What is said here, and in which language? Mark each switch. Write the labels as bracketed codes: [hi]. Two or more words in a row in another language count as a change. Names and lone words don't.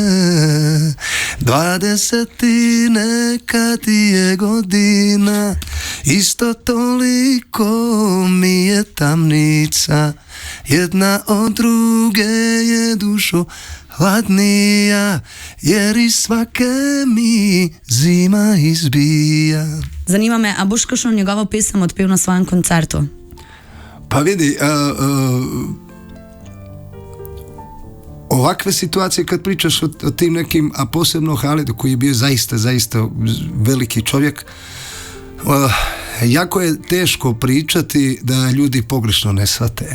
[sr] 20 neka ti je godina, isto toliko mi je tamnica, jedna od druge je dušo hladnija, jer iz svake mi zima izbija. [sl] Zanima me, a boš kakšno njegovo pesem odpel na svojem koncertu? [sr] Pa vidi, ovakve situacije kad pričaš o tim nekim, a posebno Halidu koji je bio zaista veliki čovjek, jako je teško pričati da ljudi pogrešno ne shvate.